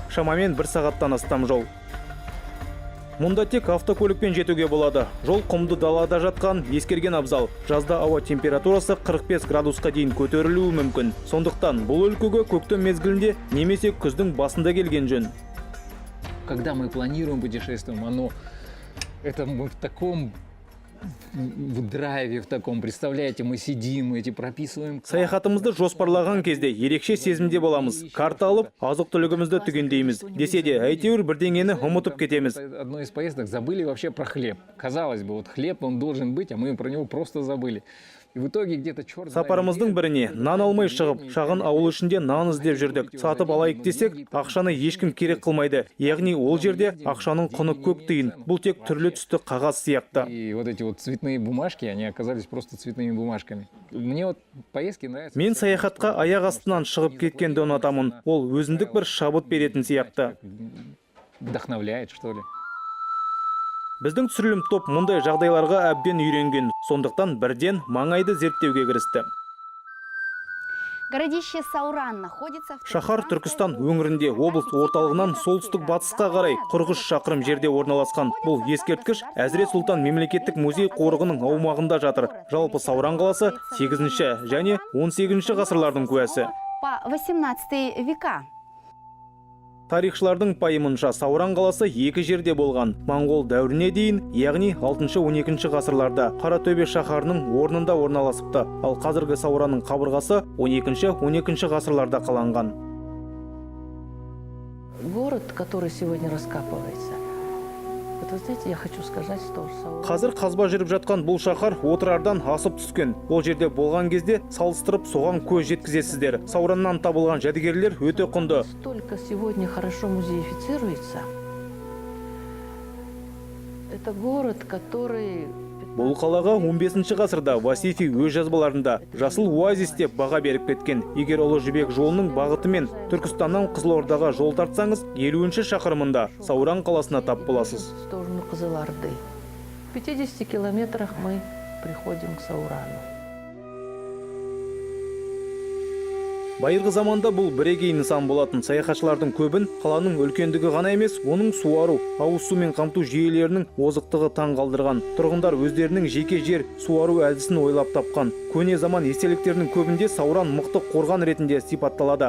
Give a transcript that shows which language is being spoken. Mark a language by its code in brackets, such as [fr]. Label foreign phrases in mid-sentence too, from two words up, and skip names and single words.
[kk] Шамамен 1 сағаттан астам жол. Мұнда тек автокөлікпен жетуге болады. Жол құмды далада жатқан ескерген абзал. Жазда ауа температурасы 45 градусқа дейін көтерілуі мүмкін. Сондықтан бұл өлкеге көктем мезгілінде немесе күздің басында келген жөн. [ru] Когда мы планируем путешествие, это мы в таком в драйве, в таком, представляете, мы сидим, прописываем. [kk] Саяхатымызды жоспарлаған кезде ерекше сезімде боламыз. Карта алып, азық-түлігімізді түгендейміз. Десе де, әйтеуір бірдеңені ұмытып кетеміз. [ru] Одной из поездок забыли вообще про хлеб. Казалось бы, вот хлеб, он должен быть, а мы про него просто забыли. И в итоге где-то черт. [kk] Сапарымыздың біріне нан алмай шығып, шағын ауыл ішінде нан іздеп жүрдік. Сатып алайық десек, ақшаны ешкім керек қылмайды. Яғни ол жерде ақшаның құны көк тиын. Бұл тек түрлі түсті қағаз сияқты. [ru] И вот эти вот цветные бумажки, они оказались просто цветными бумажками. Мне вот поездки нравятся. [kk] Мен саяхатқа аяқ астынан шығып кеткенді ұнатамын. Ол өзіндік бір шабыт беретін сияқты. [ru] Вдохновляет, что ли. [kk] Біздің түсірілім топ мұндай жағдайларға әбден үйренген. Сондықтан бірден маңайды зерттеуге кірісті. [ru] Городище Сауран находится в [kk] Шаһар Түркістан өңірінде облыс орталығынан солтүстік батысқа қарай 43 шақырым жерде орналасқан. Бұл ескерткіш Әзірет Сұлтан мемлекеттік музей қорығының аумағында жатыр. Жалпы Сауран қаласы 8 және 18 ғасырлардың куәсі. [ru] по 18 века. [kk] Тарихшылардың пайымынша Сауран қаласы 2 жерде болған. Моңғол дәуіріне дейін, яғни 6-12 ғасырларда Қаратөбе шаһарының орнында орналасыпты. Ал қазіргі Сауранның қабырғасы 12-13 ғасырларда қаланған. [ru] Город, который сегодня раскапывается, вот вы знаете, я хочу сказать, что Сауран... [kk] Қазір қазба жүріп жатқан бұл шаһар отырардан асып түскен. Ол жерде болған кезде салыстырып соған көз жеткізесіздер. Саураннан табылған жәдігерлер өте құнды. [ru] Столько сегодня хорошо музеифицируется. Это город, который... [kk] Бұл қалаға 15 ғасырда Васифи өз жазбаларында жасыл оазис деп баға беріп кеткен. Егер Ұлы Жібек жолының бағытымен Түркістаннан Қызылордаға жол тартсаңыз, 50 шақырымында Сауран қаласына тап боласыз. [ru] В сторону Кызылорды. В 50 километрах мы приходим к Саурану. [kk] Байырғы заманда бұл бірегей нысан болатын. Саяхатшылардың көбін қаланың үлкендігі ғана емес, оның суару, ауыз сумен қамту жүйелерінің озықтығы таң қалдырған. Тұрғындар өздерінің жеке жер суару әдісін ойлап тапқан. Көне заман естеліктерінің көбінде Сауран мықты қорған ретінде сипатталады.